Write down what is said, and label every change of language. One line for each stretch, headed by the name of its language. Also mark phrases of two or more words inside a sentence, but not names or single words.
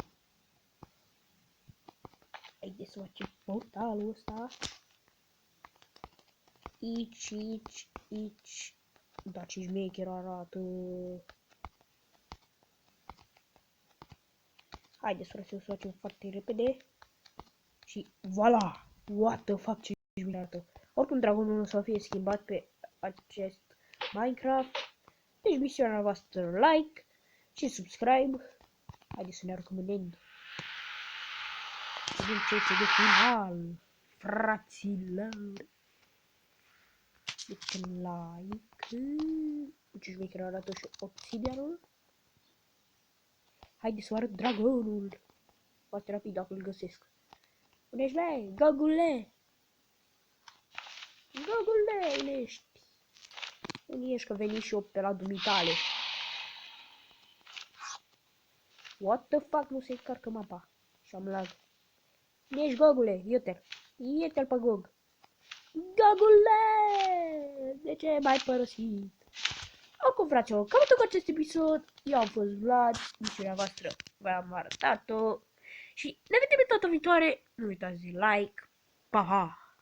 Romanian: Haideți să facem portalul ăsta. Aici. Da, ce șmecher arată. Haideți, frate, să facem foarte repede. Și voilà!
English: What the fuck,
Romanian: ce șmecher arată. Oricum, dragonul nu o să fie schimbat pe acest Minecraft. Deci, misiunea voastră like și subscribe. Haideți să ne recomandăm. Să vedem ce este de final, fraților. Deci, like. Ce șmecher arată și obsidianul. Haideți să vă arăt dragonul. Foarte rapid dacă îl găsesc. Unde ești, băi? Gogule! Gogule, unde ești? Unde ești că veni și eu pe la dumitale?
English: What the fuck,
Romanian: nu se încarcă mapa. Și am lag. Unde ești, Gogule? Iete-l pe Gog. Gogule! De ce m-ai părăsit? Acum, fraților, cam tot cu acest episod, eu am fost Vlad, misiunea voastră v-am arătat-o și ne vedem în data viitoare, nu uitați de like, pa!